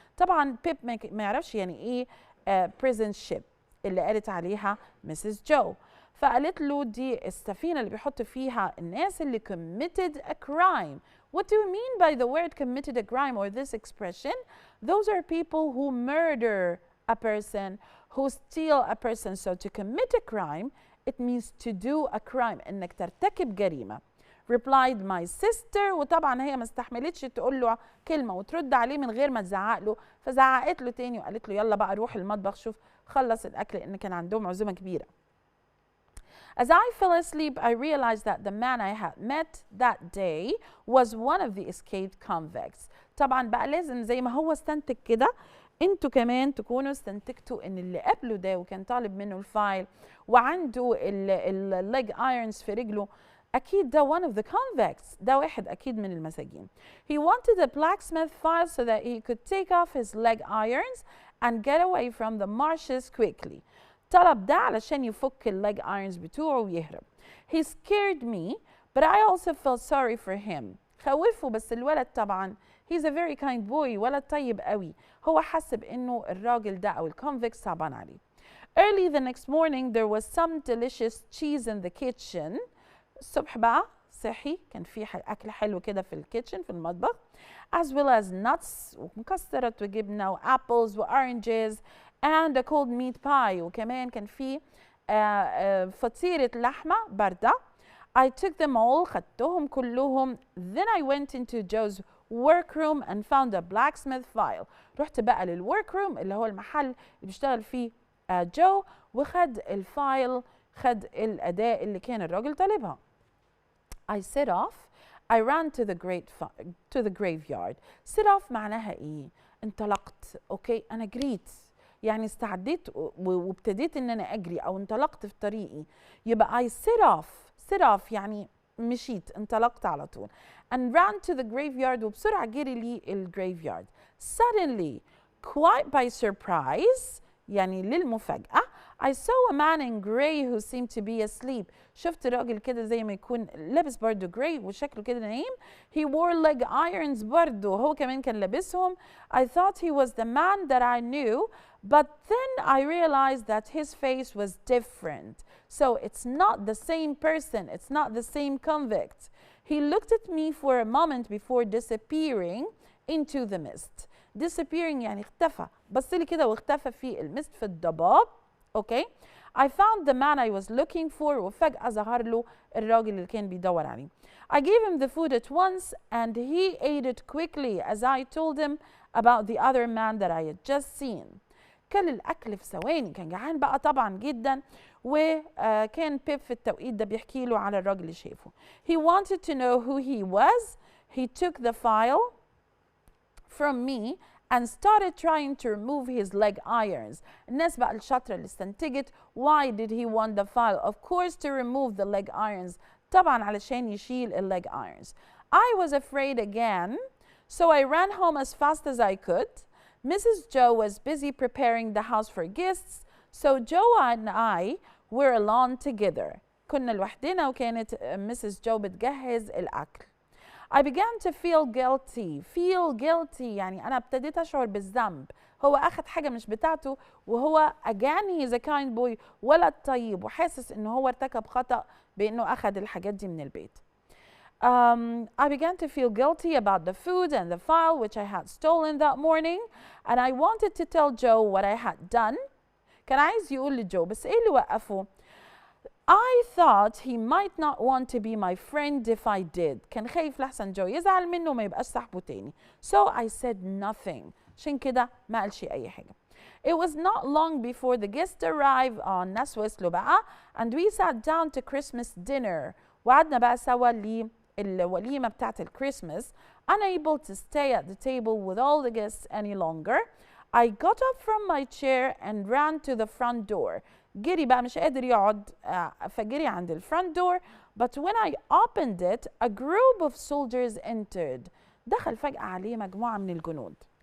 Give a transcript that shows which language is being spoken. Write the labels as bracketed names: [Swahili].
[Arabic] طبعا بيب ما يعرفش يعني إيه prison ship اللي قالت عليها Mrs. [English] Joe. [Arabic] فقالت له دي السفينة اللي بيحط فيها الناس اللي [English] committed a crime. What do you mean by the word committed a crime or this expression? Those are people who murder a person, who steal a person. So to commit a crime, it means to do a crime. [Arabic] إنك ترتكب جريمة. [English] Replied my sister. [Arabic] وطبعا هي ما استحملتش تقول له كلمة وترد عليه من غير ما تزعق له، فزعقت له تاني وقالت له يلا بقى روح المطبخ شوف خلص الأكل لأن كان عندهم عزومة كبيرة. [English] As I fell asleep, I realized that the man I had met that day was one of the escaped convicts. [Arabic] طبعا بقى لازم زي ما هو استنتج كده انتوا كمان تكونوا استنتجتوا ان اللي قبله ده وكان طالب منه الفايل وعنده الليج ايرونز في رجله اكيد ده [English] one of the convicts، [Arabic] ده واحد اكيد من المساجين. [English] He wanted a blacksmith file so that he could take off his leg irons and get away from the marshes quickly. [Arabic] طلب ده علشان يفك الليج ايرونز بتوعه ويهرب. [English] He scared me but I also felt sorry for him. [Arabic] خوفه بس الولد طبعا [English] he's a very kind boy، [Arabic] ولد طيب قوي، هو حس بانه الراجل ده او الكونفيكت صعبان عليه. [English] Early the next morning there was some delicious cheese in the kitchen. [Arabic] الصبح بقى صحي كان في اكل حلو كده في الكيتشن في المطبخ [English] as well as nuts [Arabic] ومكسرات وجبنه وابلز واورنجز [English] and a cold meat pie، [Arabic] وكمان كان في فطيرة لحمة باردة. [English] I took them all، [Arabic] خدتهم كلهم. [English] Then I went into Joe's workroom and found a blacksmith file. [Arabic] رحت بقى للworkroom اللي هو المحل اللي بيشتغل فيه جو، وخد الفايل، خد الأداة اللي كان الراجل طالبها. [English] I set off. I ran to the graveyard. [Arabic] Set off معناها إيه؟ انطلقت. أوكي أنا جريت، يعني استعديت وابتديت ان انا اجري او انطلقت في طريقي، يبقى [English] I set off [Arabic] يعني مشيت انطلقت على طول. [English] and ran to the graveyard [Arabic] وبسرعة جري لي الجريفيارد. [English] Suddenly quite by surprise [Arabic] يعني للمفاجأة [English] I saw a man in gray who seemed to be asleep. [Arabic] شفت راجل كده زي ما يكون لابس برضه جراي وشكله كده نايم. [English] He wore leg irons [Arabic] برضه، هو كمان كان لابسهم. [English] I thought he was the man that I knew, but then I realized that his face was different. So it's not the same person, it's not the same convict. He looked at me for a moment before disappearing into the mist. [Arabic] Disappearing يعني اختفى، بص لي كده واختفى في المست في الضباب. [English] Okay, I found the man I was looking for [Arabic] وفجأة ظهر له الراجل اللي كان بيدور عليه. [English] I gave him the food at once and he ate it quickly as I told him about the other man that I had just seen. [Arabic] كل الأكل في ثواني، كان جعان بقى طبعا جدا. وكان بيب في التوقيت ده بيحكي له على الراجل اللي شافه. [English] He wanted to know who he was. He took the file from me and started trying to remove his leg irons. [Arabic] الناس بقى الشاطرة اللي استنتجت [English] why did he want the file? Of course to remove the leg irons. [Arabic] طبعا علشان يشيل ال leg irons. [English] I was afraid again, so I ran home as fast as I could. Mrs. Joe was busy preparing the house for guests, so Joe and I were alone together. [Arabic] كنا لوحدنا وكانت Mrs. Joe بتجهز الأكل. [English] I began to feel guilty [Arabic] يعني أنا ابتديت أشعر بالذنب. هو أخذ حاجة مش بتاعته، وهو [English] again he is a kind boy، [Arabic] ولد طيب، وحاسس إنه هو ارتكب خطأ بإنه أخذ الحاجات دي من البيت. [English] I began to feel guilty about the food and the file which I had stolen that morning, and I wanted to tell Joe what I had done. [Arabic] كان عايز يقول لجو، بس إيه اللي وقفه؟ [English] I thought he might not want to be my friend if I did. [Arabic] كان خايف لحسن جو يزعل منه وما يبقاش صاحبه تاني. [English] So I said nothing. [Arabic] عشان كده ما قالش أي حاجة. [English] It was not long before the guests arrived on [Arabic] ناس وصلوا بقى, [English] and we sat down to Christmas dinner. [Arabic] وقعدنا بقى سوا للوليمة بتاعت الكريسماس. [English] Unable to stay at the table with all the guests any longer, I got up from my chair and ran to the front door. [Arabic] جري بقى مش قادر يقعد فجري عند الفرونت دور. [English] But when I opened it, a group of soldiers entered. [Arabic] دخل فجأة عليه مجموعة من الجنود.